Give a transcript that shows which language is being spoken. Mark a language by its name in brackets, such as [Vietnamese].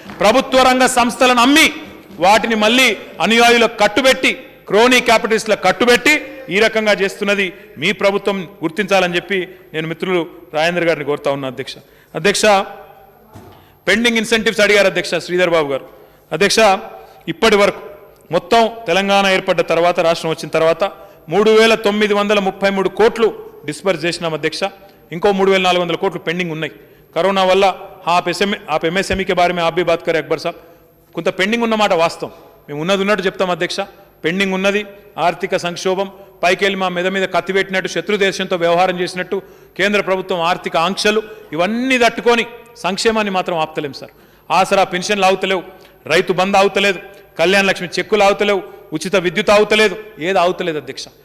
[Telugu] ప్రభుత్వ రంగ సంస్థలను అమ్మి వాటిని మళ్ళీ అనుయాయులకు కట్టుబెట్టి, క్రోనీ క్యాపిటలిస్టులకు కట్టుబెట్టి ఈ రకంగా చేస్తున్నది మీ ప్రభుత్వం గుర్తించాలని చెప్పి నేను మిత్రులు రాజేందర్ గారిని కోరుతా ఉన్నా. అధ్యక్ష పెండింగ్ ఇన్సెంటివ్స్ అడిగారు అధ్యక్ష శ్రీధర్ బాబు గారు. అధ్యక్ష ఇప్పటి వరకు మొత్తం తెలంగాణ ఏర్పడ్డ తర్వాత, రాష్ట్రం వచ్చిన తర్వాత 3,933 కోట్లు డిస్బర్స్ చేసినాం అధ్యక్ష. ఇంకో 3,400 కోట్లు పెండింగ్ ఉన్నాయి. కరోనా వల్ల [Hindi] आप MSME के बारे में आप भी बात करें अकबर साहब. [Telugu] కొంత పెండింగ్ ఉన్నమాట వాస్తవం, మేము ఉన్నట్టు చెప్తాం అధ్యక్ష. పెండింగ్ ఉన్నది ఆర్థిక సంక్షోభం, పైకెళ్ళి మా మీద కత్తిపెట్టినట్టు శత్రు దేశంతో వ్యవహారం చేసినట్టు కేంద్ర ప్రభుత్వం ఆర్థిక ఆంక్షలు ఇవన్నీ తట్టుకొని సంక్షేమాన్ని మాత్రం ఆపుతలేం సార్. ఆసరా పెన్షన్లు ఆగుతలేవు, రైతు బంద్ ఆగుతలేదు, కళ్యాణ లక్ష్మి చెక్కులు ఆగుతలేవు, ఉచిత విద్యుత్ ఆగుతలేదు, ఏది ఆగుతలేదు అధ్యక్ష.